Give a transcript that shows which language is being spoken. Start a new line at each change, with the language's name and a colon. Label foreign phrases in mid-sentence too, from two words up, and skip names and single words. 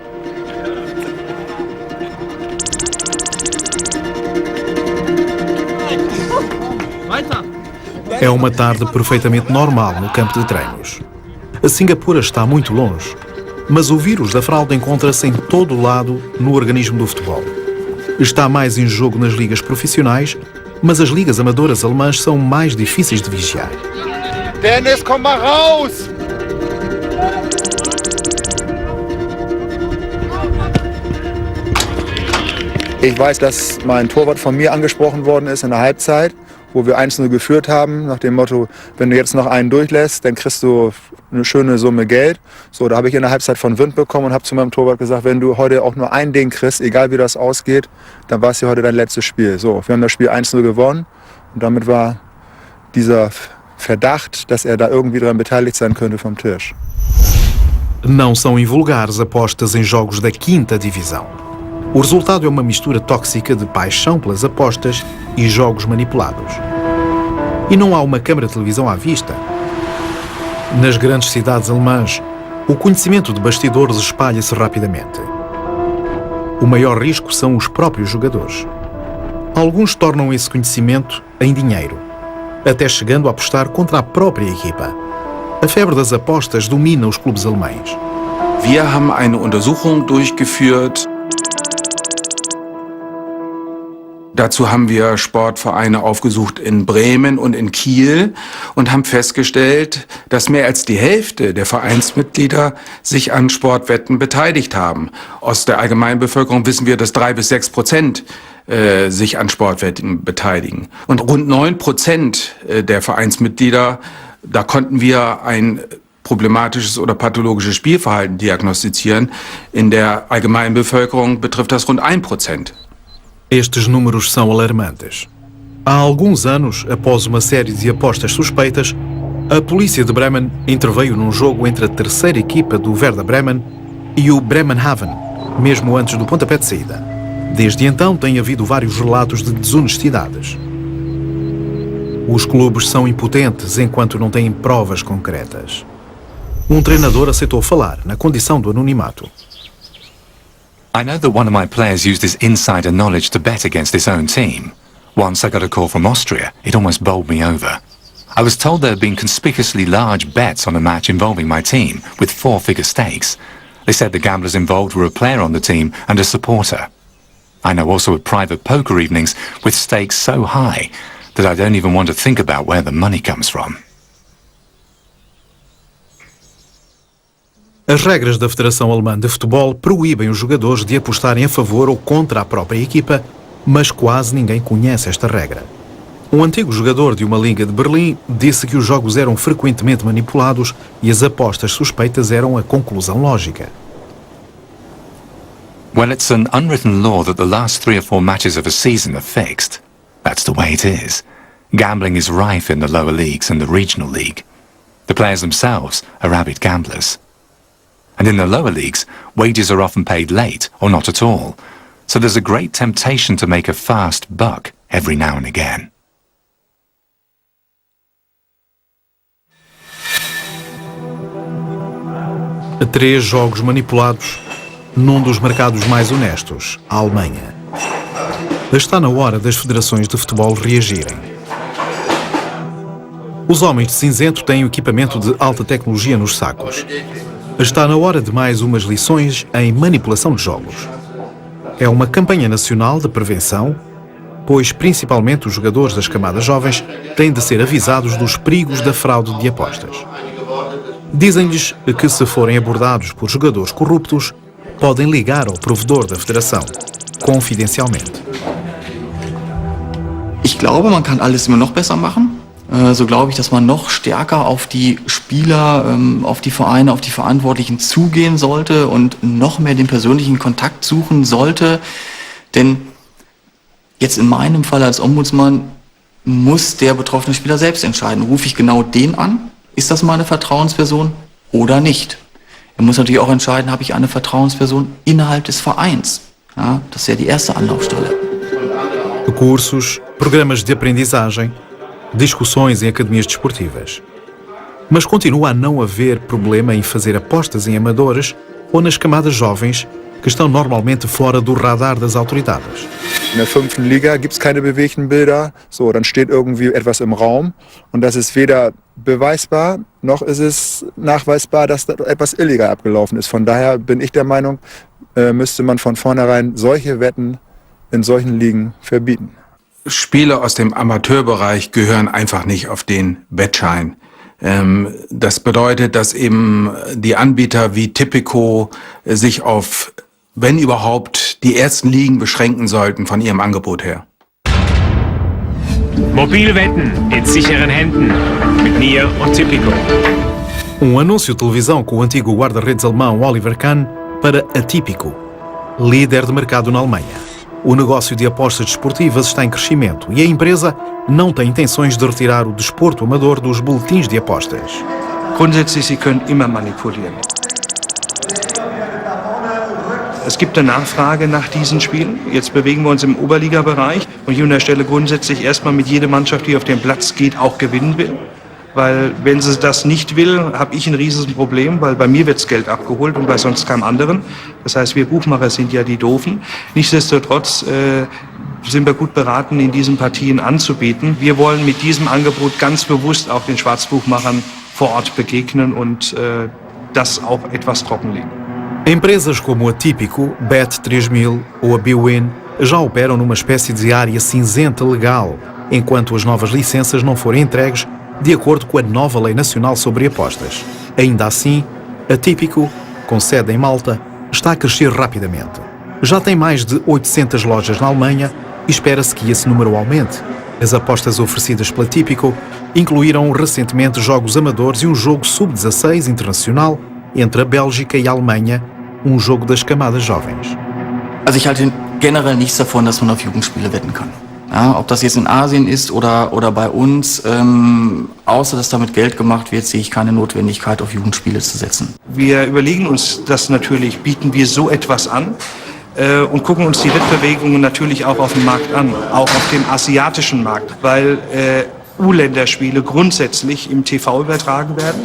Portuguese: É uma tarde perfeitamente normal no campo de treinos. A Singapura está muito longe, mas o vírus da fraude encontra-se em todo o lado no organismo do futebol. Está mais em jogo nas ligas profissionais, mas as ligas amadoras alemãs são mais difíceis de vigiar.
German: Dennis, komm mal raus! Ich weiß, dass mein Torwart von mir angesprochen worden ist in der Halbzeit, wo wir 1-0 geführt haben, nach dem Motto, wenn du jetzt noch einen durchlässt, dann kriegst du eine schöne Summe Geld. So, da habe ich in der Halbzeit von Wind bekommen und habe zu meinem Torwart gesagt, wenn du heute auch nur ein Ding kriegst, egal wie das ausgeht, dann war es ja heute dein letztes Spiel. So, wir haben das Spiel 1-0 gewonnen und damit war dieser Verdacht, dass er da irgendwie daran beteiligt sein könnte, vom Tisch.
Portuguese: Não são invulgares apostas em jogos da 5ª divisão. O resultado é uma mistura tóxica de paixão pelas apostas e jogos manipulados. E não há uma câmara de televisão à vista. Nas grandes cidades alemãs, o conhecimento de bastidores espalha-se rapidamente. O maior risco são os próprios jogadores. Alguns tornam esse conhecimento em dinheiro, até chegando a apostar contra a própria equipa. A febre das apostas domina os clubes alemães.
German: Wir haben eine Untersuchung durchgeführt. Dazu haben wir Sportvereine aufgesucht in Bremen und in Kiel und haben festgestellt, dass mehr als die Hälfte der Vereinsmitglieder sich an Sportwetten beteiligt haben. Aus der Allgemeinbevölkerung wissen wir, dass 3-6% sich an Sportwetten beteiligen. Und rund 9% der Vereinsmitglieder, da konnten wir ein problematisches oder pathologisches Spielverhalten diagnostizieren. In der Allgemeinbevölkerung betrifft das rund 1%.
Portuguese: Estes números são alarmantes. Há alguns anos, após uma série de apostas suspeitas, a polícia de Bremen interveio num jogo entre a terceira equipa do Werder Bremen e o Bremenhaven, mesmo antes do pontapé de saída. Desde então tem havido vários relatos de desonestidades. Os clubes são impotentes enquanto não têm provas concretas. Um treinador aceitou falar na condição do anonimato.
English: I know that one of my players used his insider knowledge to bet against his own team. Once I got a call from Austria, it almost bowled me over. I was told there had been conspicuously large bets on a match involving my team, with 4-figure stakes. They said the gamblers involved were a player on the team and a supporter. I know also of private poker evenings with stakes so high that I don't even want to think about where the money comes from.
Portuguese: As regras da Federação Alemã de Futebol proíbem os jogadores de apostarem a favor ou contra a própria equipa, mas quase ninguém conhece esta regra. Um antigo jogador de uma liga de Berlim disse que os jogos eram frequentemente manipulados e as apostas suspeitas eram a conclusão lógica.
English: Well, it's an unwritten law that the last 3 or 4 matches of a season are fixed. That's the way it is. Gambling is rife in the lower leagues and the regional league. The players themselves are avid gamblers. And in the lower leagues, wages are often paid late or not at all. So there's a great temptation to make a fast buck every now and again.
Portuguese: 3 jogos manipulados num dos mercados mais honestos, a Alemanha. Está na hora das federações de futebol reagirem. Os homens de cinzento têm o equipamento de alta tecnologia nos sacos. Está na hora de mais umas lições em manipulação de jogos. É uma campanha nacional de prevenção, pois principalmente os jogadores das camadas jovens têm de ser avisados dos perigos da fraude de apostas. Dizem-lhes que se forem abordados por jogadores corruptos, podem ligar ao provedor da federação, confidencialmente.
German: Ich glaube, man kann alles immer noch besser machen. So glaube ich, dass man noch stärker auf die Spieler, auf die Vereine, auf die Verantwortlichen zugehen sollte und noch mehr den persönlichen Kontakt suchen sollte. Denn jetzt in meinem Fall als Ombudsmann muss der betroffene Spieler selbst entscheiden. Rufe ich genau den an? Ist das meine Vertrauensperson oder nicht? Er muss natürlich auch entscheiden, habe ich eine Vertrauensperson innerhalb des Vereins? Ja, das ist ja die erste Anlaufstelle.
Portuguese: Cursos, programas de aprendizagem, discussões em academias desportivas. Mas continua a não haver problema em fazer apostas em amadores ou nas camadas jovens que estão normalmente fora do radar das autoridades.
German: In der 5. Liga gibt es keine bewegten Bilder. So, dann steht irgendwie etwas im Raum und das ist weder beweisbar, noch ist es nachweisbar, dass da etwas illegal abgelaufen ist. Von daher bin ich der Meinung, müsste man von vornherein solche Wetten in solchen Ligen verbieten. Spieler aus dem Amateurbereich gehören einfach nicht auf den Wettschein. Das bedeutet, dass eben die Anbieter wie Tipico sich auf, wenn überhaupt, die ersten Ligen beschränken sollten von ihrem Angebot her. Mobilwetten in sicheren Händen mit Nier und Tipico.
Portuguese: Anúncio de televisão com o antigo guarda-redes alemão Oliver Kahn para a Tipico, líder de mercado na Alemanha. O negócio de apostas desportivas está em crescimento e a empresa não tem intenções de retirar o desporto amador dos boletins de apostas.
German: Grundsätzlich, Sie können immer manipulieren. Es gibt eine Nachfrage nach diesen Spielen. Jetzt bewegen wir uns im Oberliga-Bereich und ich unterstelle grundsätzlich erstmal mit jeder Mannschaft, die auf den Platz geht, auch gewinnen will. Weil wenn sie das nicht will, habe ich ein riesiges Problem, weil bei mir wird das Geld abgeholt und bei sonst keinem anderen. Das heißt, wir Buchmacher sind ja die Doofen. Nichtsdestotrotz sind wir gut beraten, in diesen Partien anzubieten. Wir wollen mit diesem Angebot ganz bewusst auch den Schwarzbuchmachern vor Ort begegnen und das auch etwas trockenlegen.
Portuguese: Empresas como a Tipico, Bet3000 ou a Bwin já operam numa espécie de área cinzenta legal, enquanto as novas licenças não forem entregues de acordo com a nova Lei Nacional sobre Apostas. Ainda assim, a Tipico, com sede em Malta, está a crescer rapidamente. Já tem mais de 800 lojas na Alemanha e espera-se que esse número aumente. As apostas oferecidas pela Tipico incluíram recentemente jogos amadores e um jogo sub-16 internacional entre a Bélgica e a Alemanha, um jogo das camadas jovens.
German: Also ich halte generell nichts davon, dass man auf Jugendspiele wetten kann. Ja, ob das jetzt in Asien ist oder bei uns, außer dass damit Geld gemacht wird, sehe ich keine Notwendigkeit, auf Jugendspiele zu setzen. Wir überlegen uns das natürlich, bieten wir so etwas an und gucken uns die Wettbewegungen natürlich auch auf dem Markt an, auch auf dem asiatischen Markt, weil U-Länderspiele grundsätzlich im TV übertragen werden.